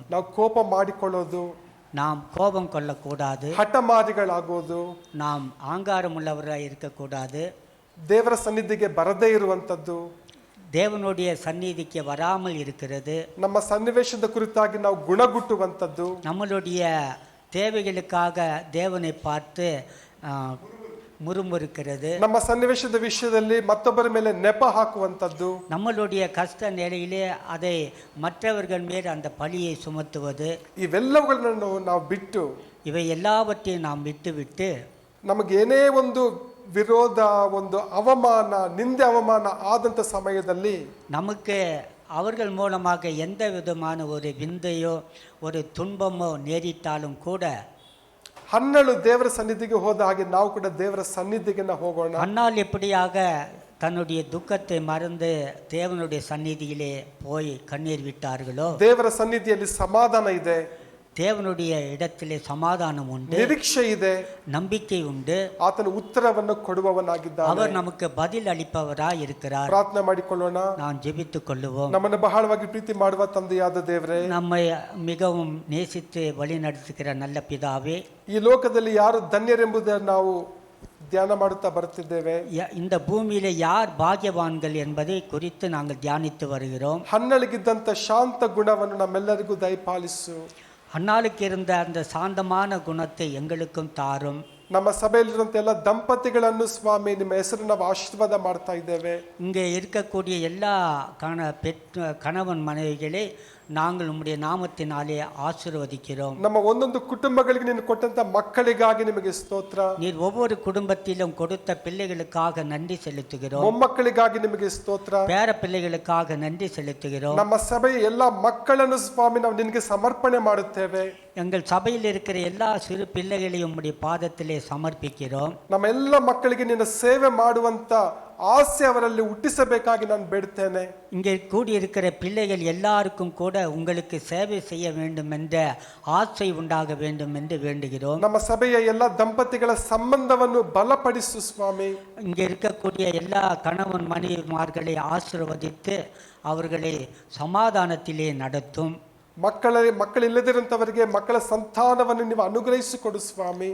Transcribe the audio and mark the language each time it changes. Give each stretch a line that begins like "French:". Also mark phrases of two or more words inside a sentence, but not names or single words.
Kannada: ನಾವು ಕೋಪ ಮಾಡಿಕೊಳ್ಳೋದು,
Tamil: நாம் கோபம் கொள்ளக்கூடாது,
Kannada: ಹಠಮಾರಿಗಳಾಗೋದು,
Tamil: நாம் ஆங்காரம் உள்ளவராக இருக்கக்கூடாது,
Kannada: ದೇವರ ಸನ್ನಿಧಿಗೆ ಬರದೇ ಇರುವಂಥದ್ದು,
Tamil: தேவனுடைய சந்நிதிக்கு வராமல் இருக்கிறது,
Kannada: ನಮ್ಮ ಸನ್ನಿವೇಶದ ಕುರಿತಾಗಿ ನಾವು ಗುಣಗುಟ್ಟುವಂಥದ್ದು,
Tamil: நம்மளுடைய தேவைகளுக்காக தேவனை பார்த்து முறுமுறுக்கிறது,
Kannada: ನಮ್ಮ ಸನ್ನಿವೇಶದ ವಿಷಯದಲ್ಲಿ ಮತ್ತೊಬ್ಬರ ಮೇಲೆ ನೆಪ ಹಾಕುವಂಥದ್ದು,
Tamil: நம்மளுடைய கஷ்ட நிலையிலே அதை மற்றவர்கள் மேல் அந்த பழியை சுமத்துவது,
Kannada: ಇವೆಲ್ಲವುಗಳನ್ನು ನಾವು ಬಿಟ್ಟು,
Tamil: இவை எல்லாவற்றையும் நாம் விட்டுவிட்டு,
Kannada: ನಮಗೇನೇ ಒಂದು ವಿರೋಧ, ಒಂದು ಅವಮಾನ, ನಿಂದೆ ಅವಮಾನ ಆದಂಥ ಸಮಯದಲ್ಲಿ
Tamil: நமக்கு அவர்கள் மூலமாக எந்த விதமான ஒரு விந்தையோ ஒரு துன்பமோ நேரிட்டாலும் கூட,
Kannada: ಹನ್ನಳು ದೇವರ ಸನ್ನಿಧಿಗೆ ಹೋದ ಹಾಗೆ ನಾವು ಕೂಡ ದೇವರ ಸನ್ನಿಧಿಗೆ ಹೋಗೋಣ.
Tamil: அன்னால் எப்படியாக தன்னுடைய துக்கத்தை மறந்து தேவனுடைய சந்நிதியிலே போய் கண்ணீர் விட்டார்களோ,
Kannada: ದೇವರ ಸನ್ನಿಧಿಯಲ್ಲಿ ಸಮಾಧಾನ ಇದೆ,
Tamil: தேவனுடைய இடத்திலே சமாதானம் உண்டு,
Kannada: ನಿರೀಕ್ಷೆ ಇದೆ,
Tamil: நம்பிக்கை உண்டு,
Kannada: ಆತನ ಉತ್ತರವನ್ನು ಕೊಡುವವನಾಗಿದ್ದಾನೆ.
Tamil: அவர் நமக்கு பதில் அளிப்பவராய் இருக்கிறார்.
Kannada: ಪ್ರಾರ್ಥನೆ ಮಾಡಿಕೊಳ್ಳೋಣ.
Tamil: நாம் ஜெபித்துக் கொள்ளுவோம்.
Kannada: ನಮ್ಮನ್ನು ಬಹಳವಾಗಿ ಪ್ರೀತಿ ಮಾಡುವ ತಂದೆಯಾದ ದೇವರೇ,
Tamil: நம்மை மிகவும் நேசித்து வழி நடத்துகிற நல்ல பிதாவே,
Kannada: ಈ ಲೋಕದಲ್ಲಿ ಯಾರು ಧನ್ಯರೆಂಬುದನ್ನು ನಾವು ಧ್ಯಾನ ಮಾಡುತ್ತಾ ಬರುತ್ತಿದ್ದೇವೆ.
Tamil: இந்த பூமியிலே யார் பாக்கியவான்கள் என்பதை குறித்து நாங்கள் தியானித்து வருகிறோம்.
Kannada: ಹನ್ನಳಿಗಿದ್ದಂಥ ಶಾಂತ ಗುಣವನ್ನು ನಮ್ಮೆಲ್ಲರಿಗೂ ದಯಪಾಲಿಸು.
Tamil: அன்னாளுக்கு இருந்த அந்த சாந்தமான குணத்தை எங்களுக்கும் தாரும்.
Kannada: ನಮ್ಮ ಸಭೆಯಲ್ಲಿರುವಂಥ ಎಲ್ಲ ದಂಪತಿಗಳನ್ನು ಸ್ವಾಮಿ ನಿಮ್ಮ ಹೆಸರು ನಾವು ಆಶೀರ್ವಾದ ಮಾಡ್ತಾ ಇದ್ದೇವೆ.
Tamil: இங்கே இருக்கக்கூடிய எல்லா கணவன் மனைவிகளை நாங்கள் உம்முடைய நாமத்தினாலே ஆசீர்வதிக்கிறோம்.
Kannada: ನಮ್ಮ ಒಂದೊಂದು ಕುಟುಂಬಗಳಿಗೆ ನೀನು ಕೊಟ್ಟಂತ ಮಕ್ಕಳಿಗಾಗಿ ನಿಮಗೆ ಸ್ತೋತ್ರ.
Tamil: நீர் ஒவ்வொரு குடும்பத்திலும் கொடுத்த பிள்ளைகளுக்காக நன்றி செலுத்துகிறோம்.
Kannada: ಮೊಮ್ಮಕ್ಕಳಿಗಾಗಿ ನಿಮಗೆ ಸ್ತೋತ್ರ.
Tamil: பேர பிள்ளைகளுக்காக நன்றி செலுத்துகிறோம்.
Kannada: ನಮ್ಮ ಸಭೆಯ ಎಲ್ಲ ಮಕ್ಕಳನ್ನು ಸ್ವಾಮಿ ನಾವು ನಿನಗೆ ಸಮರ್ಪಣೆ ಮಾಡುತ್ತೇವೆ.
Tamil: எங்கள் சபையில் இருக்கிற எல்லா சிறு பிள்ளைகளையும் உம்முடைய பாதத்திலே சமர்ப்பிக்கிறோம்.
Kannada: ನಮ್ಮ ಎಲ್ಲ ಮಕ್ಕಳಿಗೆ ನಿನ್ನ ಸೇವೆ ಮಾಡುವಂತ ಆಸೆ ಅವರಲ್ಲಿ ಹುಟ್ಟಿಸಬೇಕಾಗಿ ನಾನು ಬೇಡ್ತೇನೆ.
Tamil: இங்கே கூடியிருக்கிற பிள்ளைகள் எல்லாருக்கும் கூட உங்களுக்கு சேவை செய்ய வேண்டும் என்ற ஆசை உண்டாக வேண்டும் என்று வேண்டுகிறோம்.
Kannada: ನಮ್ಮ ಸಭೆಯ ಎಲ್ಲ ದಂಪತಿಗಳ ಸಂಬಂಧವನ್ನು ಬಲಪಡಿಸು ಸ್ವಾಮಿ.
Tamil: இங்கே இருக்கக்கூடிய எல்லா கணவன் மனைவிமார்களை ஆசீர்வதித்து அவர்களை சமாதானத்திலே நடத்தும்.
Kannada: ಮಕ್ಕಳಿಲ್ಲದಿರುವಂತವರಿಗೆ ಮಕ್ಕಳ ಸಂತಾನವನ್ನು ನೀವು ಅನುಗ್ರಹಿಸಿಕೊಡು ಸ್ವಾಮಿ.